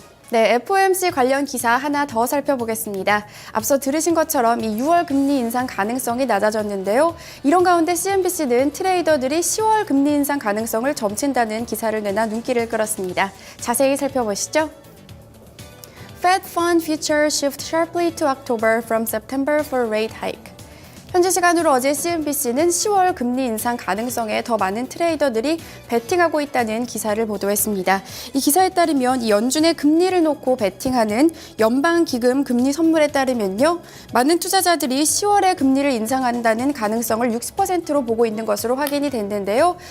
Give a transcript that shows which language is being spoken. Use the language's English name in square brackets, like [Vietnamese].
[Korean] 네, FOMC 관련 기사 하나 더 살펴보겠습니다. 앞서 들으신 것처럼 이 6월 금리 인상 가능성이 낮아졌는데요. 이런 가운데 CNBC는 트레이더들이 10월 금리 인상 가능성을 점친다는 기사를 내나 눈길을 끌었습니다. 자세히 살펴보시죠. [English] Fed Fund Future shift sharply to October from September for rate hike. [Korean] 현지 시간으로 어제 CNBC는 10월 금리 인상 가능성에 더 많은 트레이더들이 베팅하고 있다는 기사를 보도했습니다. 이 기사에 따르면 이 연준의 금리를 놓고 베팅하는 연방기금 금리 선물에 따르면요. 많은 투자자들이 10월에 금리를 인상한다는 가능성을 60%로 보고 있는 것으로 확인이 됐는데요.